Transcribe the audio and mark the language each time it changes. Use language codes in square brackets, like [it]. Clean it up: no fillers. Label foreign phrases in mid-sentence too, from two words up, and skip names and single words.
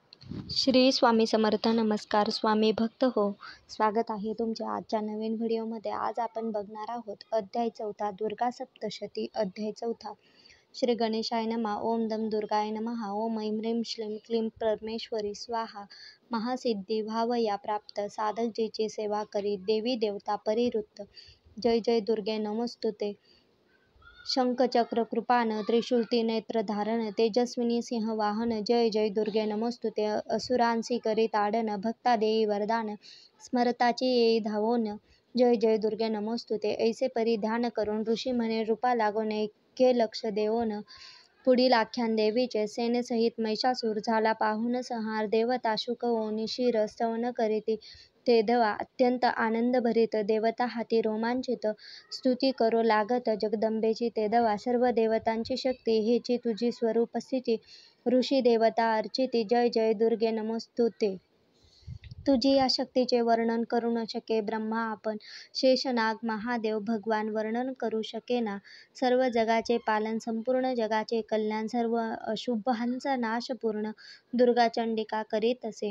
[mr] श्री स्वामी समर्थ. नमस्कार स्वामी भक्त हो. स्वागत आहे तुमच्या आजच्या नवीन व्हिडिओमध्ये. आज आपण बघणार आहोत अध्याय 4 दुर्गा सप्तशती. अध्याय 4. [sa] श्री गणेशाय नमः. ओम दम दुर्गाय नमः. ओम ऐं ह्रीं श्रीं क्लीं परमेश्वरी स्वाहा. [mr] महासिद्धी व्हावया प्राप्त, साधक जिची सेवा करी, देवी देवता परिवृत्त. [sa] जय जय दुर्गे नमोस्तुते. [mr] शंखचक्र कृपान, त्रिशूल नेत्र धारण, तेजस्विनी सिंह वाहन. [sa] जय जय दुर्गे नमोस्तुते. [mr] असुरांसी करी ताडन, भक्ता देई वरदान, स्मरताची येई धावोन. [sa] जय जय दुर्गे नमोस्तुते. [mr] ऐसे परी ध्यान करून ऋषी म्हणे, रूपा लागून ऐके लक्ष देवोन. पुढील आख्यान देवीचे. सेनेसहित महिषासूर झाला पाहून संहार, देवता शुक होऊन शिर स्तवन करीती तेधवा अत्यंत आनंद भरीत, देवता हाती रोमांचित स्तुती करू लागत जगदंबेची तेधवा. सर्व देवतांची शक्ती हेची तुझी स्वरूप स्थिती, ऋषी देवता अर्चिती. [sa] जय जय दुर्गे नमोस्तुते. [mr] तुझी या शक्तीचे वर्णन करू न शके ब्रह्मा आपण, शेषनाग महादेव भगवान वर्णन करू शकेना. सर्व जगाचे पालन, संपूर्ण जगाचे कल्याण, सर्व अशुभांचा नाश पूर्ण दुर्गा चंडिका करीत असे.